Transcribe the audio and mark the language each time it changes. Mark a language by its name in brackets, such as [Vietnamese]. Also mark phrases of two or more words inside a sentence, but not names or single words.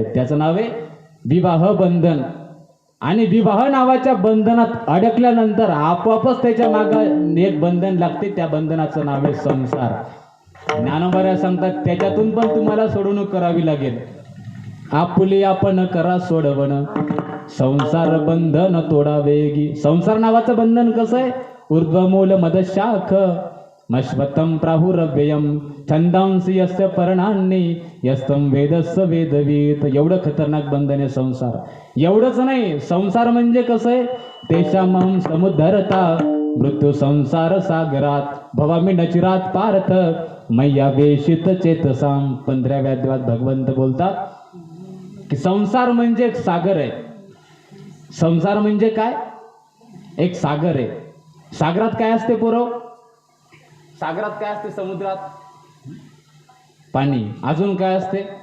[Marathi] त्याचं नाव आहे विवाह बंधन. आणि विवाह नावाच्या बंधनात अडकल्यानंतर आपोआपच त्याच्या मागे एक बंधन लागते, त्या बंधनाचं नाव आहे संसार. ज्ञानोबा सांगतात त्याच्यातून पण तुम्हाला सोडवणूक करावी लागेल. आपुली आपण करा सोडवण, संसार बंधन तोडावेगी. संसार नावाचं बंधन कसं आहे? [Sanskrit] ऊर्ध्वमूल मदशाख मश्वतम प्राहुरव्ययम छंदांसी यस्य पर्णांनी यस्तम वेदस्य वेदवीत. [Marathi] एवढं खतरनाक बंधन आहे संसार. एवढंच नाही, संसार म्हणजे कसं आहे? [Sanskrit] तेषामहं समुद्धरता मृत्यू संसार सागरात भवामी नचिरात पार्थ मैया वेशित चेतसाम. [Marathi] 15व्या अध्यायात भगवंत बोलतात की संसार म्हणजे एक सागर आहे. संसार म्हणजे काय? एक सागर आहे. सागरात काय असते पोरं? सागरात काय असते? समुद्रात पाणी. अजून काय असते?